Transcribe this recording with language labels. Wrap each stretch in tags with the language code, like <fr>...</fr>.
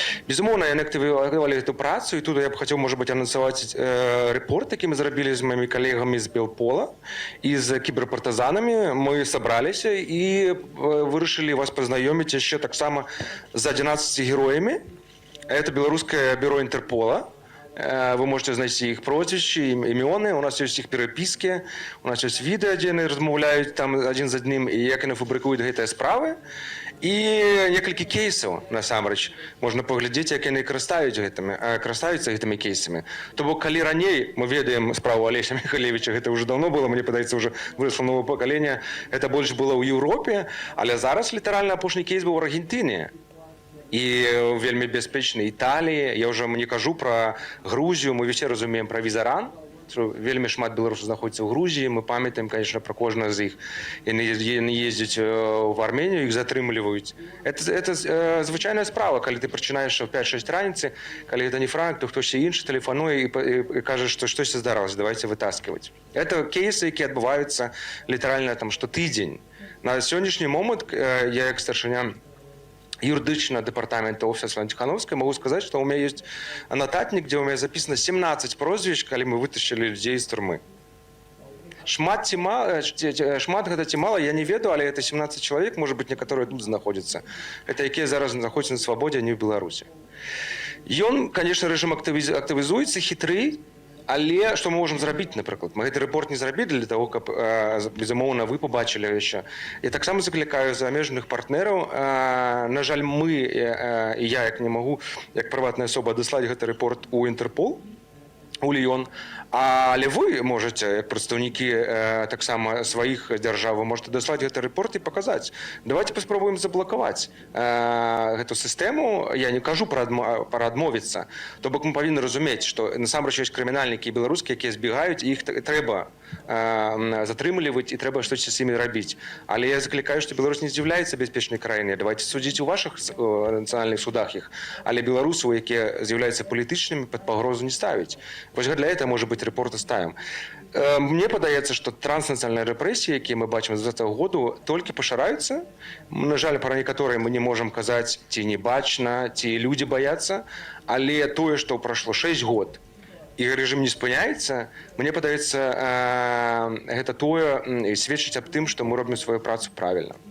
<be>Безумоўна, яны актывавалі гэту працу, і тут я б хацеў, можа быць, анансаваць рэпорт, які мы зрабілі з маімі калегамі з Белпола і з кіберпартызанамі. Мы сабраліся і вырашылі вас пазнаёміць яшчэ таксама з 11 героями.</be> <ru>Это белорусское бюро Интерпола. Вы можете</ru> <be>знайти их прозвища, імёны.</be> <ru>У нас есть их переписки, у нас есть</ru> <be>відэа, дзе яны размаўляюць там адзін з адным, і як яны фабрыкуюць гэтыя справы. І некалькі кейсаў, насамрэч, можна паглядзець, як яны карыстаюцца гэтымі кейсамі. То бок, калі раней мы ведаем справу Алеся Михалевича, гэта ўжо даўно было, мне падаецца, ўжо вырасло новае пакаленне, гэта больш было ў Еўропе, але зараз літаральна апошні кейс быў у Аргентыне. І вельмі бяспечнай Італіі. Я ўжо не кажу пра Грузію, мы усе разумеем пра Візаран. Вельмі шмат беларусаў знаходзіцца ў Грузіі, мы памятаем,</be> <ru>конечно, про</ru> <be>кожнага з іх. Яны ездзяць в Арменію, іх затрымліваюць.</be> <ru>Это звычайная справа,</ru> <be>калі ты пачынаеш о 5-6 раніцы, калі гэта не Франк, то хтось іншы тэлефануе і кажа, што штосьці здаралася,</be> <ru>давайте вытаскивать. Это кейсы,</ru> <be>які адбываюцца літаральна там штотыдзень.</be> <ru>На сённяшні момант я як старшыня юридичного департамента офиса Светланы Тихановской могу сказать, что у меня есть</ru> <be>нотатник,</be> <ru>где у меня записано 17 прозвищ, когда мы вытащили людей из тюрьмы.</ru> <be>Шмат гэта ці мала, я не ведаю, але</be> <ru>это 17 человек, может быть, некоторые тут находятся. Это</ru> <be>якія зараз знаходзяцца на свабодзе, а не ў Беларусі. Ён, конечно, рэжым актывізуецца, хітры, але што мы можам зрабіць, напрыклад? Мы гэты рэпорт не зрабілі</be> <ru>для того,</ru> <be>каб, безумоўна, вы побачылі яшчэ. Я таксама заклікаю замежных партнераў. На жаль, мы, і я як не магу, як прыватная асоба, адаслаць гэты рэпорт у Інтэрпол, у Ліён. Але вы можете, як прадстаўнікі таксама сваіх дзяржаў, вы можете даслаць гэты рэпорт і паказаць. Давайте паспробуем заблакаваць гэту сістэму. Я не кажу пра адмовіцца. То бок мы павінны разумець, што насамрэч ёсць крымінальнікі беларускія, якія збегаюць, і іх трэба затрымліваць і трэба штосьці з імі рабіць. Але я заклікаю, што Беларусь не з'яўляецца бяспечнай краінай. Давайте судзіць у вашых нацыянальных судах іх. Але беларусаў, якія з'яўляюцца палітычнымі, пад пагрозу не ставіць. Вось</be> <ru>для этого, может быть,</ru> <be>репорт ставим. Мне падаецца, што транснацыянальныя рэпрэсіі, якія мы бачым з 2020 году, толькі пашыраюцца. На жаль, пра некаторыя мы не можам казаць, ці не бачна, ці людзі баяцца, але тое, што прайшло 6 год, і рэжым не спыняецца, мне падаецца, гэта тое і сведчыць аб тым, што мы робім сваю працу правільна.</be>